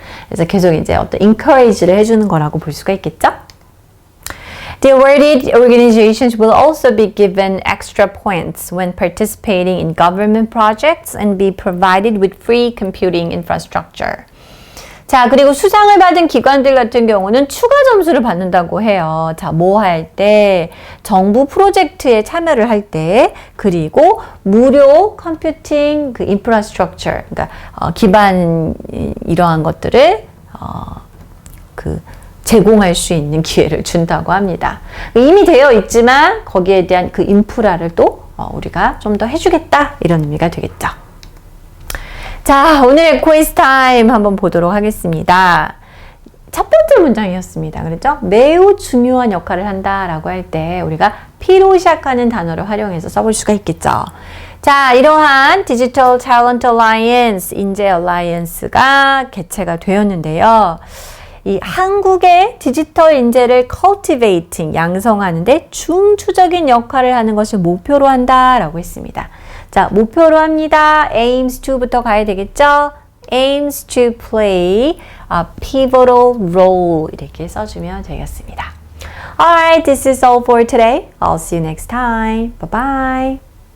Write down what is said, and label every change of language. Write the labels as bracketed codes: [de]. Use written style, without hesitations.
[ko] 그래서 계속 이제 어떤 encourage를 해주는 거라고 볼 수가 있겠죠? [en] The awarded organizations will also be given extra points when participating in government projects and be provided with free computing infrastructure. [ko] 자, 그리고 수상을 받은 기관들 같은 경우는 추가 점수를 받는다고 해요. 자, 뭐 할 때? 정부 프로젝트에 참여를 할 때, 그리고 무료 컴퓨팅 인프라스트럭처, 그러니까 기반 이러한 것들을 제공할 수 있는 기회를 준다고 합니다. 이미 되어 있지만 거기에 대한 그 인프라를 또 우리가 좀 더 해주겠다, 이런 의미가 되겠죠. 자, 오늘의 quiz 타임 한번 보도록 하겠습니다. 첫 번째 문장이었습니다. 그렇죠? 매우 중요한 역할을 한다라고 할 때 우리가 P로 시작하는 단어를 활용해서 써볼 수가 있겠죠. 자, 이러한 디지털 탤런트 얼라이언스, 인재 얼라이언스가 개최가 되었는데요. 이 한국의 디지털 인재를 cultivating, 양성하는데 중추적인 역할을 하는 것을 목표로 한다라고 했습니다. 자, 목표로 합니다. aims to부터 가야 되겠죠? [en] aims to play a pivotal role [ko] 이렇게 써주면 되겠습니다. [en] Alright, this is all for today. I'll see you next time. Bye bye.